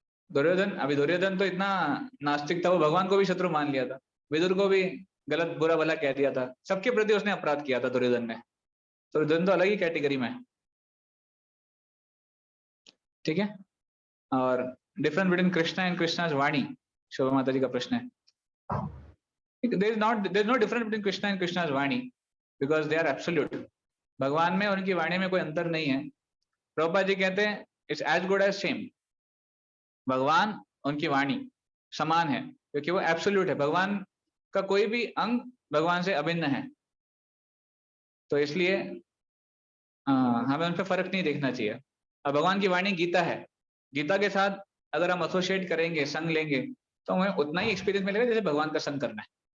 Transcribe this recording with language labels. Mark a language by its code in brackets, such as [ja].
[hi] अभी दुर्योधन तो इतना नास्तिक था, वो भगवान को भी शत्रु मान लिया था, विदुर को भी गलत बुरा भला कह दिया था, सबके प्रति उसने अपराध किया था दुर्योधन ने। तो दुर्योधन तो अलग ही कैटेगरी में है, ठीक है। और difference between Krishna and Krishna's वाणी, शोभा माता जी का प्रश्न है। [en] there is no difference between Krishna and Krishna's vani because they are absolute. [hi] भगवान में और उनकी वाणी में कोई अंतर नहीं है। प्रभुपाद जी कहते हैं [en] it's as good as same. [hi] भगवान उनकी वाणी समान है क्योंकि वो एब्सोल्यूट है, भगवान का कोई भी अंग भगवान से अभिन्न है, तो इसलिए हमें उन पर फर्क नहीं देखना चाहिए। अब भगवान की वाणी गीता है, गीता के साथ अगर हम एसोसिएट करेंगे, संग लेंगे, तो हमें उतना ही एक्सपीरियंस मिलेगा जैसे भगवान का संग करना है।